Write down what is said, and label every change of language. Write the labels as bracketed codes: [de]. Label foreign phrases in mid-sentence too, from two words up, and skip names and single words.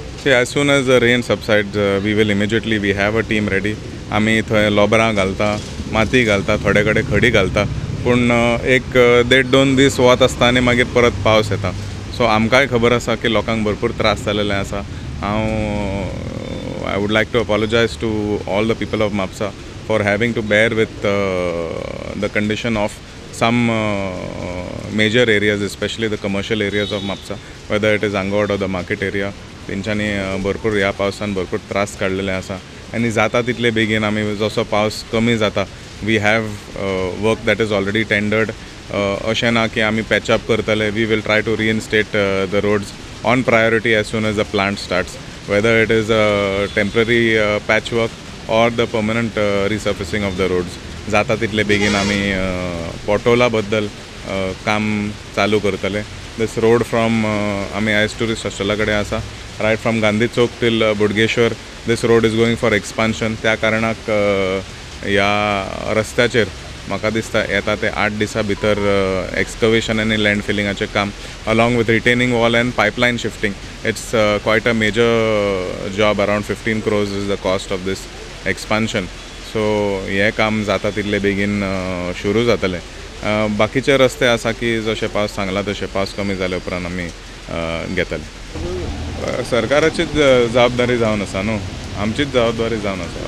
[en] See, as soon as the rain subsides, we will immediately, we have a team ready. [kok] आम्ही थंय लोबरां घालता, माती घालता, थोडे कडेन खडी घालता. पूण एक 1.5-2 दीस वत आसता आनी मागीर परत पावस येता. सो आमकांय खबर आसा की लोकांक भरपूर त्रास जालेले आसा. [en] I would like to apologize to all the people of Mapsa for having to bear with the condition of some major areas, especially the commercial areas of Mapsa, whether it is Angod or the market area. [kok] तेंच्यांनी भरपूर ह्या पावसान भरपूर त्रास काडलेले आसा आनी जाता तितले बेगीन आमी जसो पावस कमी जाता [en] we have work that is already tendered. [kok] अशें ना की आमी पॅचअप करतले. [en] we will try to reinstate the roads on priority as soon as the plant starts, whether it is a temporary patchwork or the permanent resurfacing of the roads. [kok] जाता तितले बेगीन आमी पोटोला बद्दल काम चालू करतले. [en] This road from [kok] आमी आयज टुरिस्ट हॉस्टेला कडेन आसा, [en] right from Gandhi Chowk till Budgeshwar. This road is going for expansion. [kok] त्या कारणाक ह्या रस्त्याचेर म्हाका दिसता येता ते 8 दिसां भितर एक्सकवेशन आनी लँड फिलिंगाचें काम [en] along with retaining wall and pipeline shifting. it's quite a major job. around 15 crores is the cost of this expansion. [kok] सो हें काम जाता तितले बेगीन सुरू जातलें. बाकीचे रस्ते आसा की जशें पावस सांगला तशें पावस कमी जाले उपरांत आमी घेतले. सरकाराचीच जबाबदारी जावन आसा न्हू, आमचीच जबाबदारी जावन आसा.